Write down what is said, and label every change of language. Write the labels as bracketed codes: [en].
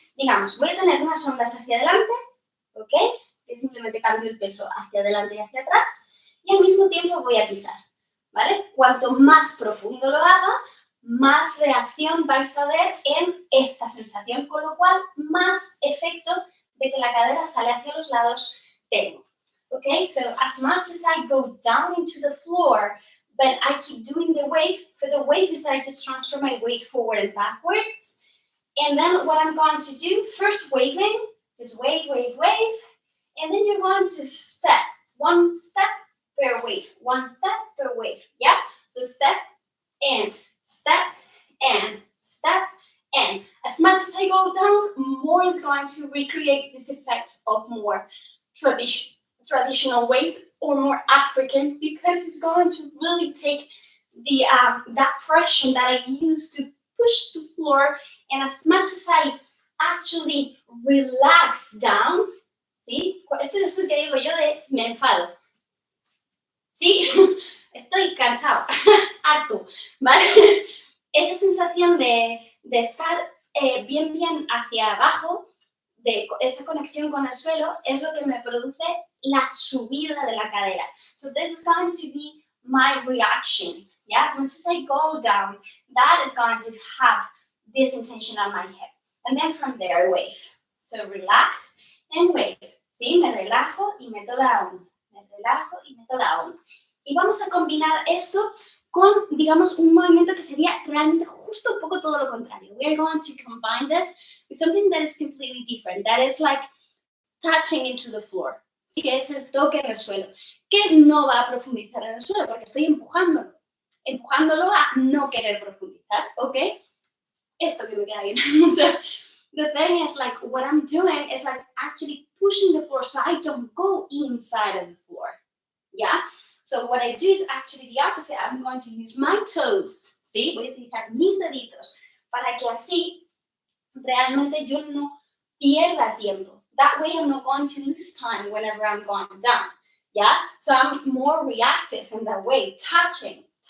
[es] Digamos, voy a tener unas ondas hacia adelante, ¿ok? Que simplemente cambio el peso hacia adelante y hacia atrás, y al mismo tiempo voy a pisar, ¿vale? Cuanto más profundo lo haga, más reacción vais a ver en esta sensación, con lo cual más efecto de que la cadera sale hacia los lados tengo. [en] Okay, so as much as I go down into the floor, but I keep doing the wave, for the wave is I just transfer my weight forward and backwards. And then what I'm going to do, first waving, just wave, and then you're going to step, one step per wave, one step per wave, yeah? So step, and step, and step, and as much as I go down, more is going to recreate this effect of more traditional ways or more African, because it's going to really take the that pressure that I used to push the floor, and as much as I actually relax down, ¿sí? [es] Esto es lo que digo yo de me enfado, ¿sí? Estoy cansado, harto, ¿vale? Esa sensación de estar bien hacia abajo, de esa conexión con el suelo, es lo que me produce la subida de la cadera. [en] So this is going to be my reaction. Yeah, so once I go down, that is going to have this intention on my head. And then from there, I wave. So relax and wave. [es] ¿Sí? Me relajo y meto la onda. Me relajo y meto la onda. Y vamos a combinar esto con, digamos, un movimiento que sería realmente justo un poco todo lo contrario. [en] We are going to combine this with something that is completely different. That is like touching into the floor. [es] Sí, que es el toque en el suelo. Que no va a profundizar en el suelo porque estoy empujándolo a no querer profundizar, ¿ok? Esto que me queda bien. [en] So, the thing is, like, what I'm doing is like actually pushing the floor so I don't go inside of the floor. Yeah? So what I do is actually the opposite. I'm going to use my toes. ¿Sí? [es] Voy a utilizar mis deditos para que así realmente yo no pierda tiempo. [en] That way I'm not going to lose time whenever I'm going down. Yeah? So I'm more reactive in that way. Touching.